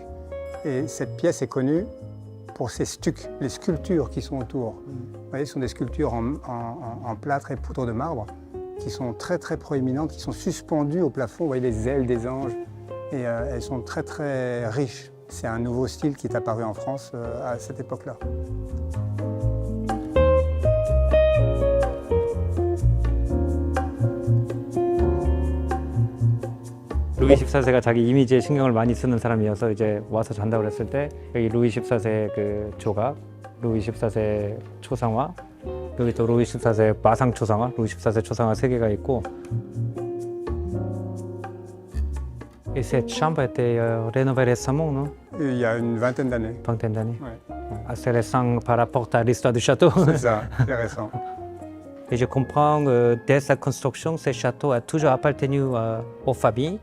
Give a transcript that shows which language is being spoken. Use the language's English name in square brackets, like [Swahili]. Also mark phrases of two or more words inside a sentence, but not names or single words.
[French] Et cette pièce est connue pour ses stucs, les sculptures qui sont autour. Vous voyez, ce sont des sculptures en plâtre et poudre de marbre qui sont très très proéminentes, qui sont suspendues au plafond. Vous voyez les ailes des anges et elles sont très très riches. C'est un nouveau style qui est apparu en France à cette époque-là. [Korean] 루이 14세가 자기 이미지에 신경을 많이 쓰는 사람이어서 이제 와서 잔다고 그랬을 때 여기 루이 14세 그 조각, 루이 14세 초상화, 여기 또 루이 14세 마상 초상화, 루이 14세 초상화 3개가 있고. [French] Et cette chambre a été rénovée récemment, non? Il y a une vingtaine d'années. Vingtaine d'années. Ouais. Assez récent par rapport à l'histoire du château. C'est ça, c'est récent. Et je comprends que dès sa construction, ce château a toujours appartenu aux familles.